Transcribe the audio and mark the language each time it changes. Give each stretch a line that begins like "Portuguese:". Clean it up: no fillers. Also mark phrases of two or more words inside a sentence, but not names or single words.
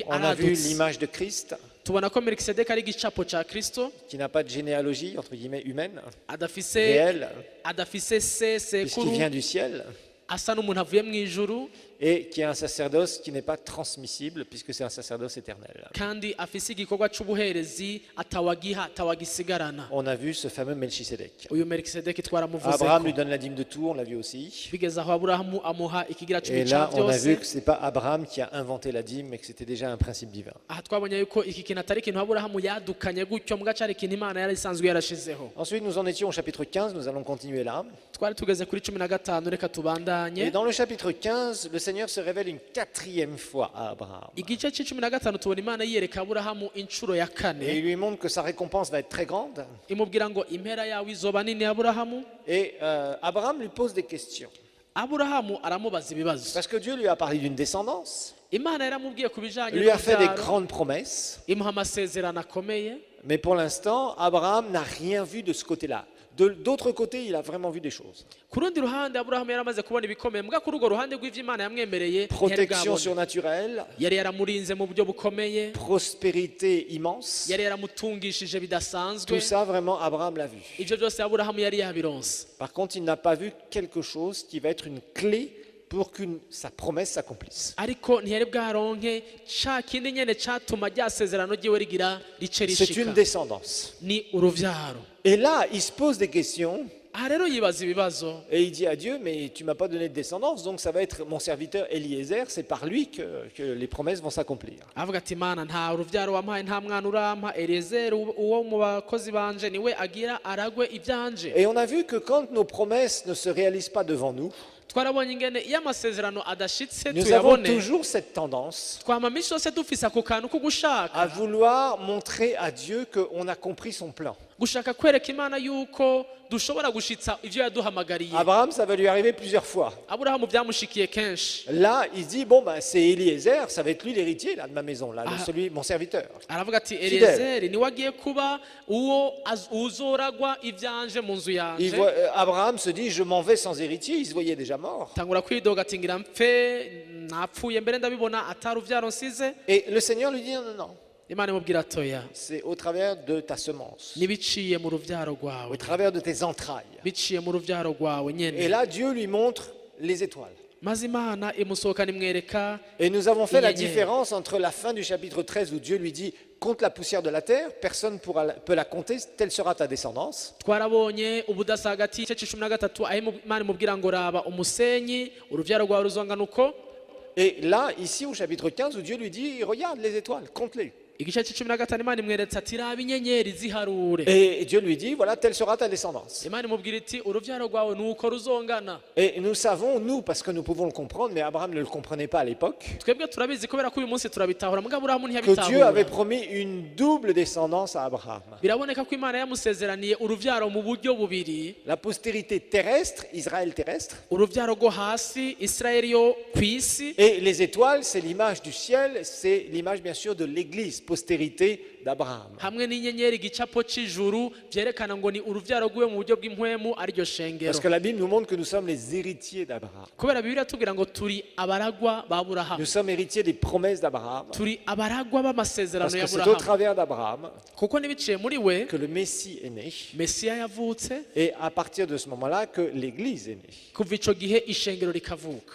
French: On a vu
Rundi: aradutse
French: l'image de Christ,
Rundi: tubona ko melikisedeki ari igicapo cya kristo
French: qui n'a pas de généalogie, entre guillemets, humaine,
Rundi: adafise
French: réelle,
Rundi: adafise se
French: puisqu'il
Rundi: sekuru
French: vient du ciel,
Rundi: asa n'umuntu avuye mu ijuru
French: et qui est un sacerdoce qui n'est pas transmissible, puisque c'est un sacerdoce éternel.
Rundi: kandi afise igikorwa c'ubuherezi atawagiha atawagisigarana
French: On a vu ce fameux Melchisédek.
Rundi: uyu melikisedeki twaramuvuze
French: Abraham lui donne la dîme de tout, on l'a vu aussi.
Rundi: bigeze aho aburahamu amuha ikigira
French: Et
Rundi: cumi
French: là,
Rundi: ca
French: on a vu
Rundi: byose
French: que ce n'est pas Abraham qui a inventé la dîme, mais que c'était déjà un principe divin.
Rundi: aha twabonye yuko iki kintu atari ikintu aburahamu yadukanye gutyo mbwa cari ikintu imana yari isanzwe yarashizeho
French: Ensuite, nous en étions au chapitre 15, nous allons continuer là.
Rundi: twari tugeze kuri 15 reka
French: Et
Rundi: tubandanye
French: dans le chapitre 15, le Seigneur se révèle une quatrième fois à Abraham.
Rundi: igice c'15 tubona imana yiyereka aburahamu inshuro ya
French: Et
Rundi: kane
French: il lui montre que sa récompense va être très grande.
Rundi: imubwira ngo impera yawe izoba nini aburahamu
French: Et Abraham lui pose des questions.
Rundi: aburahamu aramubaza ibibazo
French: Parce que Dieu lui a parlé d'une descendance,
Rundi: imana yaramubwiye ku bijanye
French: lui a fait des
Rundi: n'urubyaro
French: grandes promesses.
Rundi: imuha amasezerano akomeye
French: Mais pour l'instant, Abraham n'a rien vu de ce côté-là. D'autre côté, il a vraiment vu des choses.
Rundi: ku rundi ruhande aburahamu yaramaze kubona ibikomeye mbwa kuri urwo ruhande rw'ivyo imana yamwemereye ntiyari
French: Protection
Rundi: bwabone.
French: surnaturelle,
Rundi: yari yaramurinze mu buryo bukomeye
French: prospérité immense.
Rundi: yari yaramutungishije bidasanzwe
French: Tout ça, vraiment, Abraham l'a vu.
Rundi: ivyo byose aburahamu yari yabironse
French: Par contre, il n'a pas vu quelque chose qui va être une clé pour que sa promesse s'accomplisse.
Rundi: ariko ntiyari bwaronke ca kindi nyene catuma rya sezerano ryiwe rigira rice
French: C'est
Rundi: rishika
French: une descendance.
Rundi: ni uruvyaro
French: Et là, il se pose des questions
Rundi: aha rero yibaza ibibazo
French: et il dit à Dieu, mais tu m'as pas donné de descendance, donc ça va être mon serviteur Eliezer, c'est par lui que les promesses vont s'accomplir.
Rundi: avuga ati mana nta uruvyaro wampaye nta mwana urampa eliyezeri uwo mu bakozi banje niwe agira aragwe ivyanje
French: Et on a vu que quand nos promesses ne se réalisent pas devant nous,
Rundi: twarabonye ingene iyo amasezerano adashitse
French: nous avons
Rundi: tuyabone
French: toujours cette tendance
Rundi: twama misi yose dufise ako kantu ko gushaka
French: à vouloir montrer à Dieu qu'on a compris son plan.
Rundi: gushaka kwereka imana yuko dushobora gushitsa ivyo yaduhamagariye
French: Abraham, ça va lui arriver plusieurs fois.
Rundi: aburahamu vyamushikiye kenshi
French: Là, il se dit, bon, ben, c'est Eliezer, ça va être lui l'héritier là, de ma maison, là, Ah. celui, mon serviteur.
Rundi: aravuga ati eliyezeri niwe agiye kuba uwo uzoragwa ivyanje mu nzu yanje
French: Abraham se dit, je m'en vais sans héritier, il se voyait déjà mort.
Rundi: tangura kwidoga ati ngira mpfe napfuye mbere ndabibona atari uvyaro nsize
French: Et le Seigneur lui dit, non, non, non,
Rundi: imana imubwira atoya
French: c'est au travers de ta semence,
Rundi: nibiciye mu ruvyaro
French: au
Rundi: rwawe
French: travers de tes entrailles.
Rundi: biciye mu ruvyaro rwawe
French: Et
Rundi: nyene
French: là, Dieu lui montre les étoiles.
Rundi: maze imana imusohokana imwereka
French: Et nous avons fait la
Rundi: Inyenyeri.
French: différence entre la fin du chapitre 13 où Dieu lui dit, compte la poussière de la terre, personne ne peut la compter, telle sera ta descendance.
Rundi: twarabonye ubudasa hagati y'igice c'13 aho imana imubwira ngo raba umusenyi uruvyaro rwawe ruzongana uko
French: Et là, ici au chapitre 15, où Dieu lui dit, regarde les étoiles, compte-les.
Rundi: igice c'15 imana imweretse ati raba inyenyeri ziharure
French: Et Dieu lui dit, voilà, telle sera ta descendance.
Rundi: imana imubwira iti uruvyaro rwawe nuko ruzongana
French: Et nous savons, nous, parce que nous pouvons le comprendre, mais Abraham ne le comprenait pas à l'époque,
Rundi: twebwe turabizi kubera ko uyu munsi turabitahura mugabo aburahamu
French: que Dieu avait
Rundi: ntiyabitahura
French: promis une double descendance à Abraham.
Rundi: biraboneka ko imana yamusezeraniye uruvyaro mu buryo bubiri
French: La postérité terrestre, Israël terrestre,
Rundi: uruvyaro rwo hasi isirayeli yo ku isi
French: et les étoiles, c'est l'image du ciel, c'est l'image bien sûr de l'Église, postérité d'Abraham.
Rundi: hamwe n'inyenyeri igicapo c'ijuru vyerekana ngo ni uruvyaro rwiwe mu buryo bw'impwemu ariryo shengero.
French: Parce que la Bible nous montre que nous sommes les héritiers d'Abraham.
Rundi: Kubera Bibiliya tubwira ngo turi abaragwa ba Aburahamu,
French: Nous sommes héritiers des promesses d'Abraham.
Rundi: turi abaragwa b'amasezerano
French: Parce
Rundi: ya
French: que c'est au
Rundi: Aburahamu,
French: travers d'Abraham
Rundi: kuko nibiciye muri we
French: que le Messie est né.
Rundi: Mesiya yavutse,
French: Et à partir de ce moment-là que l'Église est née.
Rundi: kuva ico gihe ishengero rikavuka.